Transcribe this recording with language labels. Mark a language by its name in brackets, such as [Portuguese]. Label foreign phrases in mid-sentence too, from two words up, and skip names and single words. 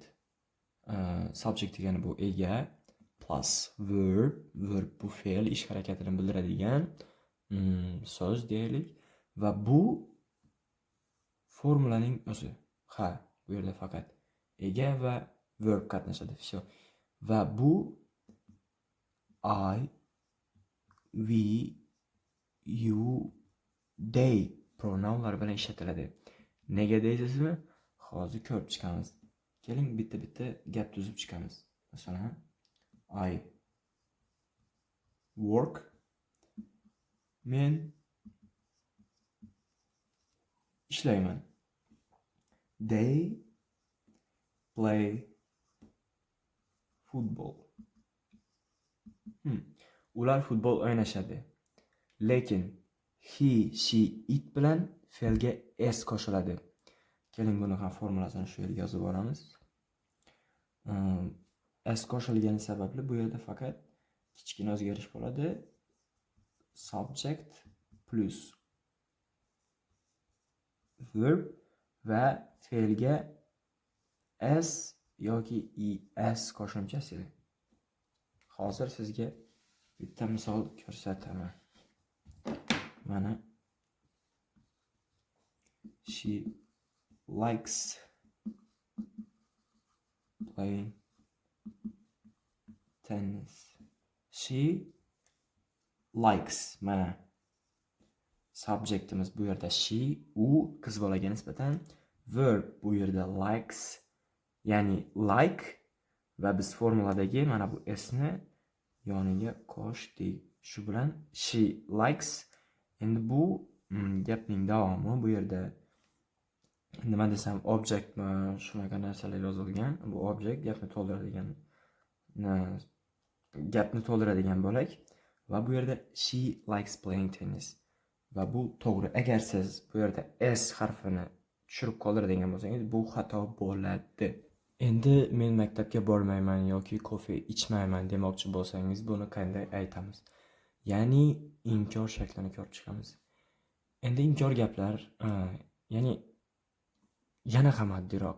[Uzbek] Subject degani bu ega [English] plus verb [Uzbek] bu fe'l, ish harakatini bildiradigan so'z deylik va bu formulaning o'zi. Ha, bu yerda faqat ega va verb qatnashadi. Всё. Va bu [English] I, we, you, they [Uzbek] pronounlar bilan ishlatiladi. Nega deysizmi? Hozir ko'rib chiqamiz. Keling bitta-bitta gap tuzib chiqamiz. Masalan, [English] I work. [Uzbek] Men ishlayman. [English] They play football. [Uzbek] Ular futbol o'ynashadi. Lekin [English] he, she, it [Uzbek] bilan fe'lga s qo'shiladi. Keling buni ham formulasini shu yerga yozib olamiz. S qo'shilgani sababli bu yerda faqat kichkina o'zgarish bo'ladi. [English] Subject plus verb [Uzbek] va fe'lga s yoki es qo'shimchasi. Hozir sizga bitta misol ko'rsataman. [English] Mana she likes playing tennis. She likes. [Uzbek] Mana subjectimiz bu yerda she, u qiz bolaga nisbatan, verb bu yerda likes, ya'ni like va biz formuladagi mana bu s'ni yoniga qo'shdik. Shu bilan [English] she likes. [Uzbek] Endi bu gapning davomi bu yerda nima desam, objectmi, shunaqa narsalar yozilgan. Bu object gapni to'ldiradigan bo'lak va bu yerda [English] she likes playing tennis. [Uzbek] Va bu to'g'ri. Agar siz bu yerda s harfini tushirib qoldiradigan bo'lsangiz, bu xato bo'ladi. Endi men maktabga bormayman yoki kofe ichmayman demoqchi bo'lsangiz, buni qanday aytamiz? Ya'ni inkor shaklini ko'rib chiqamiz. Endi inkor gaplar, ya'ni yana ham oddiyroq.